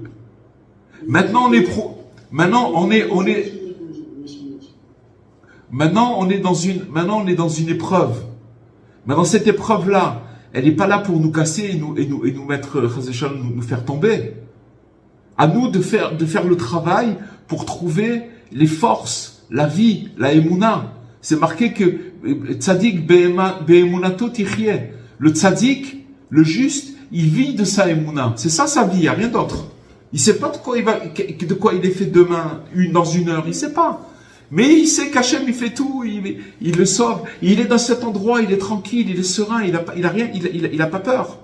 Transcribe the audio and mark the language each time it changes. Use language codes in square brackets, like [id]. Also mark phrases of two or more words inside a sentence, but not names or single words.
[fr] Maintenant on est dans une épreuve. Maintenant cette épreuve-là, elle n'est pas là pour nous casser et nous mettre, nous faire tomber. À nous de faire le travail pour trouver les forces, la vie, la émouna. C'est marqué que [he] צדיק באמונתו יחיה. [fr] Le tzadik, le juste, il vit de sa émouna. C'est ça sa vie, il n'y a rien d'autre. Il sait pas de quoi il est fait demain, dans une heure, il sait pas. Mais il sait qu'Hachem il fait tout, il le sauve. Il est dans cet endroit, il est tranquille, il est serein, il a pas peur.